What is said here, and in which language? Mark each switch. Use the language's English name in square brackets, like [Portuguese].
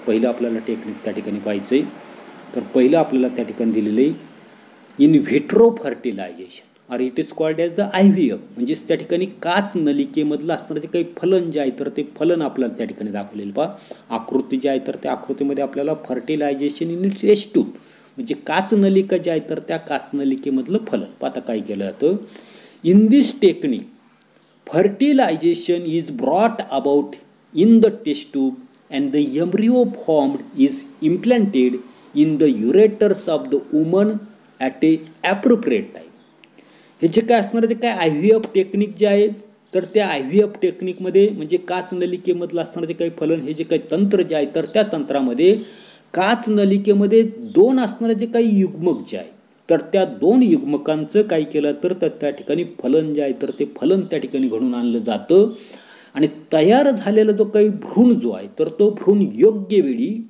[Marathi] पहिलं आपल्याला टेक्निक त्या ठिकाणी पाहायचं आहे. तर पहिलं आपल्याला त्या ठिकाणी दिलेले [English] In vitro fertilization और it is called as the IVF. [Marathi] म्हणजेच त्या ठिकाणी काच नलिकेमधलं असणारं जे काही फलन जे आहे तर ते फलन आपल्याला त्या ठिकाणी दाखवलेलं पहा. आकृती जी आहे तर त्या आकृतीमध्ये आपल्याला फर्टिलायझेशन इन टेस्ट ट्यूब म्हणजे काच नलिका जी आहे तर त्या काच नलिकेमधलं फलन. आता काय केलं जातं [English] In this technique fertilization is brought about in the test tube and the embryo formed is implanted in the ureters of the woman at a appropriate time. [Marathi] हे जे काय असणार ते काय IVF टेक्निक जे आहे तर त्या IVF टेक्निकमध्ये म्हणजे काच नलिकेमधलं असणारे काही फलन हे जे काही तंत्र जे आहे तर त्या तंत्रामध्ये काच नलिकेमध्ये 2 असणारे जे काही युग्मक जे आहे तर त्या 2 युग्मकांचं काय केलं तर त्या ठिकाणी फलन जे आहे तर ते फलन त्या ठिकाणी घडून आणलं जातं आणि तयार झालेला जो काही भ्रूण जो आहे तर तो भ्रूण योग्य वेळी